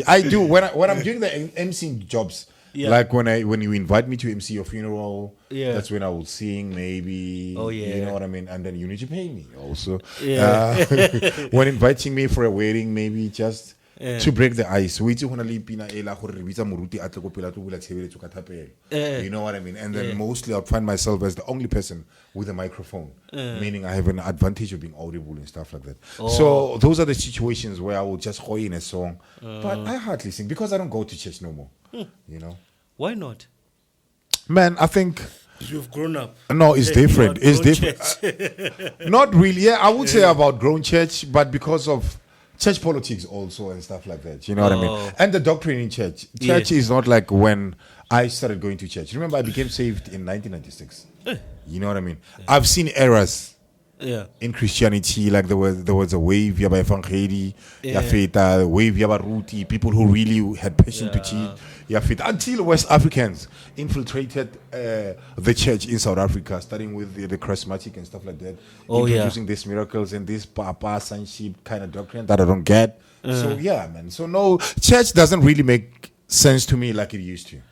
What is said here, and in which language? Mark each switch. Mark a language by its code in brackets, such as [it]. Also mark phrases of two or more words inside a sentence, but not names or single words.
[en] I do when I'm doing the MCing jobs. Yeah. Like when you invite me to MC your funeral, Yeah. that's when I will sing maybe. Oh, yeah. You know what I mean? And then you need to pay me also. Yeah. When inviting me for a wedding, maybe just Yeah. to break the ice. We do want to leave [tn] pina ela gore re bitsa moruti a tle go pela to bula tshebeletso ka thapelo. [en] You know what I mean? And then mostly I'll find myself as the only person with a microphone, meaning I have an advantage of being audible and stuff like that. So those are the situations where I will just go in a song, but I hardly sing because I don't go to church no more. You know, Why not? man, I think You've grown up. no, it's different. You are It's grown different. Not really. Yeah, I would say about grown church, but because of church politics also and stuff like that. You know what I mean? And the doctrine in church. Church is not like when I started going to church. Remember, I became saved in 1996. You know what I mean? I've seen errors. Yeah. In Christianity, like there was a wave [tn] yaba evangeli, ya feta, [en] wave [tn] yaba ruti, [en] people who really had passion to teach, [tn] ya feta, [en] until West Africans infiltrated the church in South Africa, starting with the charismatic and stuff like that, introducing these miracles and this papa sonship kind of doctrine that I don't get. So yeah, man. So no, church doesn't really make sense to me like it used to.